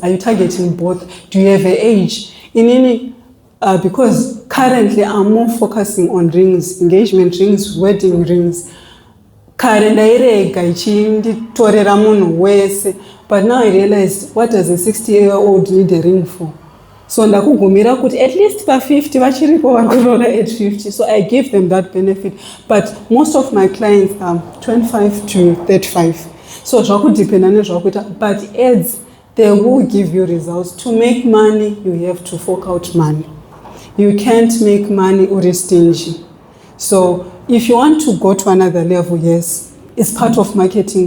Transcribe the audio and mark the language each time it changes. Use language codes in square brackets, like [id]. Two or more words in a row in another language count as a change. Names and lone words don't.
[en] Are you targeting both? Do you have an age? Because currently I'm more focusing on rings, engagement rings, wedding rings. But now I realized, what does a 60-year-old need a ring for? So [sn] ndakugumira kuti [en] at least per 50 [sn] vachiripo varikurola [en] at 50, so I give them that benefit. But most of my clients are 25 to 35, so [sn] zvakudependa nezvakuita. [en] But ads, they will give you results. To make money, you have to fork out money. You can't make money uri stingy. So if you want to go to another level, yes, it's part of marketing.